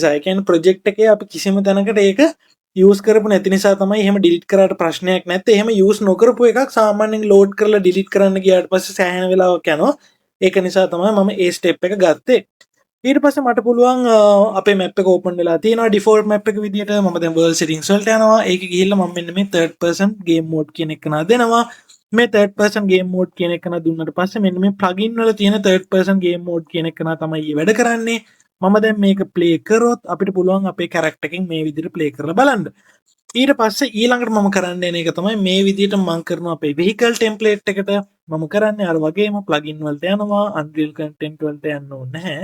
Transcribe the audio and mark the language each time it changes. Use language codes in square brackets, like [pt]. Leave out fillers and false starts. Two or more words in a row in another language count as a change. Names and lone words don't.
[si] ඒ කියන්නේ ප්‍රොජෙක්ට් එකේ අපි කිසිම තැනකට ඒක යූස් කරපු නැති නිසා තමයි එහෙම ඩිලීට් කරාට ප්‍රශ්නයක් නැත්තේ. එහෙම යූස් නොකරපු එකක් සාමාන්‍යයෙන් ලෝඩ් කරලා ඩිලීට් කරන්න ගියාට පස්සේ සෑහෙන වෙලාවක් යනවා. ඒක නිසා තමයි මම ඒ ස්ටෙප් එක ගත්තේ. ඊට පස්සේ මට පුළුවන් අපේ මැප් එක ඕපන් වෙලා තියෙනවා [en] default map [si] එක විදියට. මම දැන් [en] world settings [si] වලට යනවා. ඒකේ ගිහිල්ලා මම මෙන්න මේ [en] third person game mode [si] කියන එක නා දෙනවා. මේ [en] third person game mode [si] කියන එක නා දුන්නාට පස්සේ මෙන්න මේ plugin වල තියෙන [en] third person game mode [si] කියන එක නා තමයි වැඩ කරන්නේ. මම දැන් මේක ප්ලේ කරොත් අපිට පුළුවන් අපේ කැරක්ටර් එකෙන් මේ විදිහට ප්ලේ කරලා බලන්න. ඊට පස්සේ ඊළඟට මම කරන්න යන එක තමයි මේ විදිහට මම කරනවා අපේ [en] vehicle template [si] එකට මම කරන්නේ අර වගේම plugin වලට යනවා [en] Unreal content [si] වලට යන්න ඕනේ නැහැ.